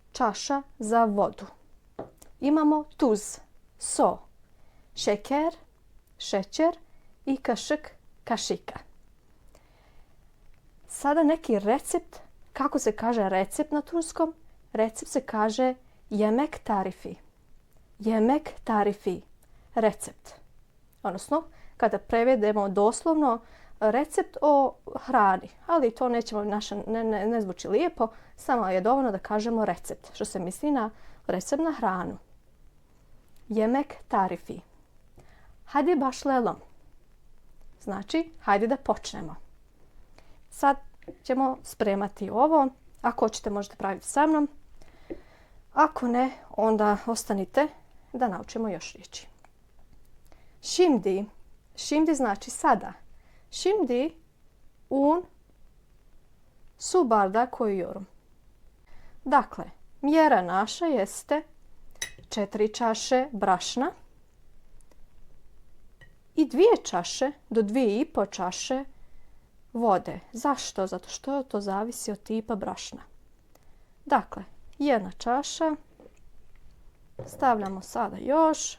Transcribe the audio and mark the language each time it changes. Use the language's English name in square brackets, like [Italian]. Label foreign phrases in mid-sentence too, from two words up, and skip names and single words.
[Bosnian] Čaša za vodu. imamo tuz, so, šeker, šećer i kašık, kašika. Sada neki recept. Kako se kaže recept na turskom? Recept se kaže [Turkish] yemek tarifi. Yemek tarifi. [Bosnian] Recept. Odnosno, kada prevedemo doslovno recept o hrani. Ali to nećemo, ne zvuči lijepo, samo je dovoljno da kažemo recept. Što se misli na recept na hranu. [Turkish] Yemek tarifi. Hadi başlayalım. [Bosnian] Znači, hajde da počnemo. Sad ćemo spremati ovo. Ako hoćete, možete praviti sa mnom. Ako ne, onda ostanite da naučimo još riječi. Şimdi. Şimdi znači sada. [Turkish] Şimdi un su bardak koyuyorum. [Bosnian] Dakle, mjera naša jeste 4 čaše brašna i 2 čaše do 2,5 čaše vode. Zašto? Zato što to zavisi od tipa brašna. Dakle, 1 čaša. Stavljamo sada još.